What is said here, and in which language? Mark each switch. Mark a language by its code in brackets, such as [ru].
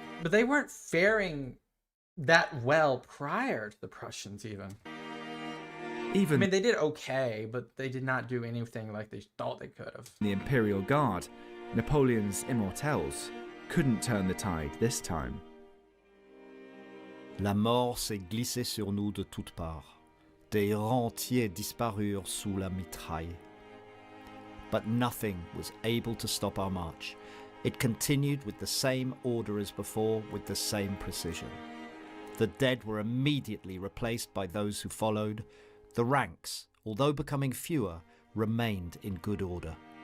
[en] But they weren't faring that well prior to the Prussians even. I mean, they did okay, but they did not do anything like they thought they could have. The Imperial Guard, Napoleon's immortelles, couldn't turn the tide this time. [fr] La mort s'est glissée sur nous de toutes parts. Des rangs entiers disparurent sous la mitraille. [en] But nothing was able to stop our march. It continued with the same order as before, with the same precision. The dead were immediately replaced by those who followed. The ranks, although becoming fewer, remained in good order.